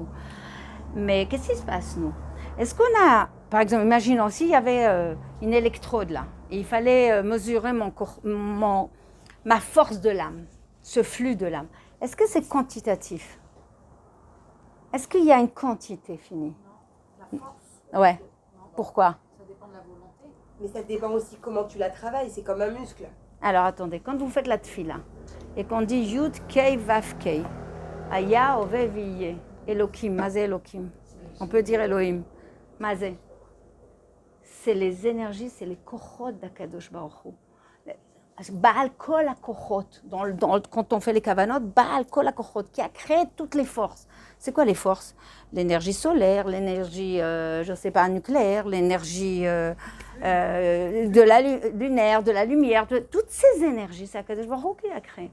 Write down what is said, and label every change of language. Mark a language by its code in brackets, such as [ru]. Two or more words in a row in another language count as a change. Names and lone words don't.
[fr] Mais qu'est-ce qui se passe, nous ? Est-ce qu'on a, par exemple, imaginons s'il y avait une électrode là, et il fallait mesurer ma force de l'âme, ce flux de l'âme. Est-ce que c'est quantitatif ? Est-ce qu'il y a une quantité finie ? La force. Ouais. Pourquoi ? Ça dépend de la volonté. Mais ça dépend aussi comment tu la travailles, c'est comme un muscle. Alors attendez, quand vous faites la tfila et qu'on dit [he] יוד קי ואו קי, היה הווה ויהיה, [fr] Elohim, Mazé Elohim, on peut dire Elohim, Mazé. C'est les énergies, c'est les [he] כוחות דהקדוש ברוך הוא. בעל כל הכוחות, [fr] quand on fait les kavanot, [he] בעל כל הכוחות, [fr] qui a créé toutes les forces. C'est quoi les forces ? L'énergie solaire, l'énergie, je ne sais pas, nucléaire, l'énergie de la lunaire, de la lumière, toutes ces énergies, c'est [he] הקדוש ברוך הוא [fr] qui a créé.